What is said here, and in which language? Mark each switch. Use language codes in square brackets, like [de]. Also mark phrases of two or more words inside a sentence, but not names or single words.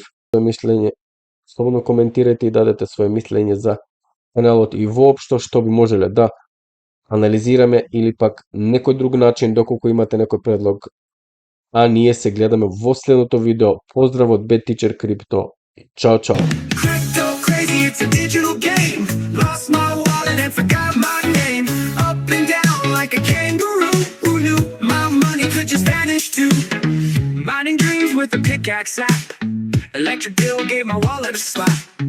[mk] Своје мислење, слободно коментирајте и дадете своје мислење за каналот и воопшто што би можеле да анализираме или пак некој друг начин доколку имате некој предлог. А ние се гледаме во следното видео. Поздрав од Bad Teacher Crypto. Чао, чао. [en] Crypto crazy, it's a digital game. Lost my wallet and forgot my name. Up and down like a kangaroo. Who knew my money could just vanish too? Mining dreams with a pickaxe app. Electric bill gave my wallet a slap.